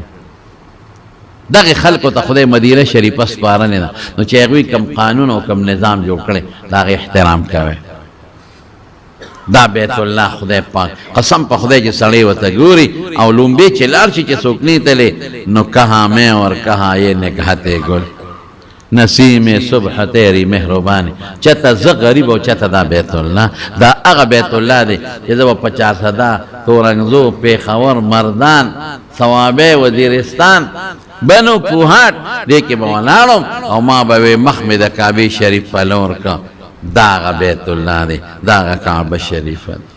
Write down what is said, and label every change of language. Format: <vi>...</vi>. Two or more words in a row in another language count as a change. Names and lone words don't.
<ps>دغه خلکو ته خدای مدینه شریفه سپارلې ده نو چې هغوی کوم قانون او کوم نظام جوړ کړی د هغې احترام کوئ دا بیت الله خدای پاک قسم په خدای چې سړی ورته ګوري او لومبې چې لاړ شي چې څوک نه تللی نو</ps> <ur>کہاں میں اور کہاں یہ نکہتے گل نسیم صبح تیری مهربانی</ur> <ps>چته زه غریب او چته دا بیت الله دا هغه بیت الله دی چې زه به 50 تورنګزو پیښور مردان ثوابه وزیرستان بنو کوهاټ دې کې به ولاړم او ما به مخ مې د کعبې شریف په لور کا داغه بیت الله دی داغه کعبه شریفه</ps>